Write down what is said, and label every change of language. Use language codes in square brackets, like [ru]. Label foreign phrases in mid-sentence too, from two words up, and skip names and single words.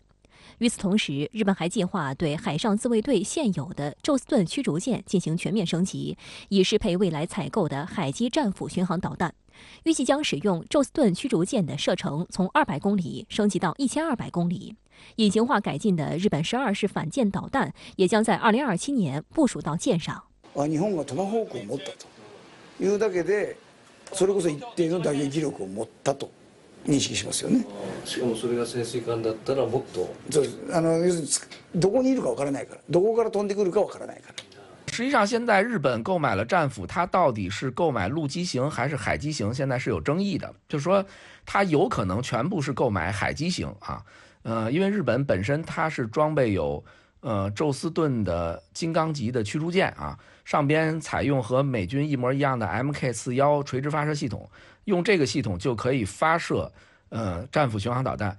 [zh] 与此同时，日本还计划对海上自卫队现有的宙斯盾驱逐舰进行全面升级，以适配未来采购的海基战斧巡航导弹。预计将使用宙斯盾驱逐舰的射程从200公里升级到1200公里。隐形化改进的日本12式反舰導弹也将在2027年部署到舰上。 [ja] 日本がトマホークを持ったというだけで、それこそ一定の打撃力を持ったと認識しますよね。しかもそれが潜水艦だったらもっと。そうです。要するにどこにいるかわからないから、どこから飛んでくるかわからないから。 [zh] 实际上，现在日本购买了战斧，它到底是购买陆基型还是海基型，现在是有争议的。就是说，它有可能全部是购买海基型因为日本本身它是装备有宙斯盾的金刚级的驱逐舰上边采用和美军一模一样的 MK41垂直发射系统，用这个系统就可以发射战斧巡航导弹。